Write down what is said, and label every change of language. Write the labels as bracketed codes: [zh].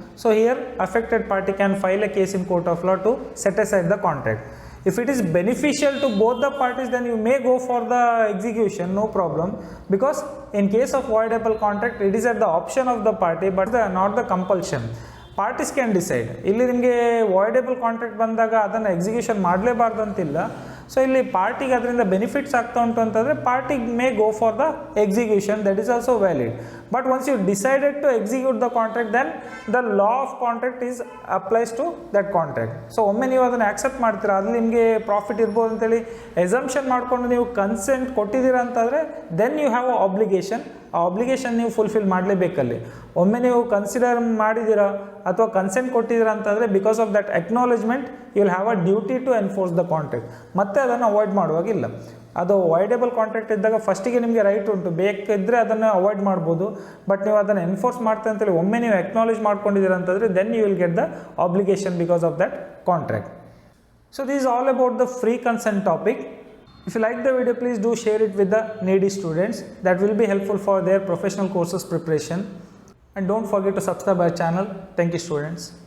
[en] So here affected party can file a case in court of law to set aside the contract. If it is beneficial to both the parties, then you may go for the execution, no problem, because in case of voidable contract it is at the option of the party but not the compulsion. Parties can decide. [kn] ಇಲ್ಲಿ ನಿಮಗೆ ವಾಯ್ಡೇಬಲ್ contract ಬಂದಾಗ ಅದನ್ನು execution ಮಾಡಲೇಬಾರ್ದು ಅಂತಿಲ್ಲ, so ಇಲ್ಲಿ ಪಾರ್ಟಿಗೆ ಅದರಿಂದ benefits ಆಗ್ತಾ ಉಂಟು ಅಂತಂದರೆ ಪಾರ್ಟಿಗೆ [en] May go for the execution, that is also valid. But once you decided to execute the contract then the law of contract is applies to that contract. [kn] So ಒಮ್ಮೆ ನೀವು ಅದನ್ನು ಆಕ್ಸೆಪ್ಟ್ ಮಾಡ್ತೀರಾ, ಅಲ್ಲಿ ನಿಮಗೆ ಪ್ರಾಫಿಟ್ ಇರ್ಬೋದು ಅಂತೇಳಿ ಎಸಂಪ್ಷನ್ ಮಾಡಿಕೊಂಡು ನೀವು ಕನ್ಸೆಂಟ್ ಕೊಟ್ಟಿದ್ದೀರಾ ಅಂತಂದರೆ [en] Then you have a obligation. [kn] ಆ ಆಬ್ಲಿಗೇಷನ್ ನೀವು ಫುಲ್ಫಿಲ್ ಮಾಡಲೇಬೇಕಲ್ಲಿ. ಒಮ್ಮೆ ನೀವು ಕನ್ಸಿಡರ್ ಮಾಡಿದ್ದೀರಾ ಅಥವಾ ಕನ್ಸೆಂಟ್ ಕೊಟ್ಟಿದ್ದೀರಾ ಅಂತಂದರೆ [en] Because of that acknowledgement you will have a duty to enforce the contract. [kn] ಮತ್ತೆ ಅದನ್ನು ಅವಾಯ್ಡ್ ಮಾಡುವಾಗಿಲ್ಲ. ಅದು ಅವಾಯ್ಡೇಬಲ್ ಕಾಂಟ್ರಾಕ್ಟ್ ಇದ್ದಾಗ ಫಸ್ಟಿಗೆ ನಿಮಗೆ ರೈಟ್ ಉಂಟು, ಬೇಕಿದ್ದರೆ ಅದನ್ನು ಅವಾಯ್ಡ್ ಮಾಡ್ಬೋದು. ಬಟ್ ನೀವು ಅದನ್ನು ಎನ್ಫೋರ್ಸ್ ಮಾಡ್ತಾ ಅಂತೇಳಿ ಒಮ್ಮೆ ನೀವು ಅಕ್ನಾಲೇಜ್ ಮಾಡ್ಕೊಂಡಿದ್ದೀರಾ ಅಂತಂದರೆ [en] Then you will get the obligation because of that contract. So this is all about the free consent topic. If you like the video, please do share it with the needy students. That will be helpful for their professional courses preparation. And don't forget to subscribe our channel. Thank you, students.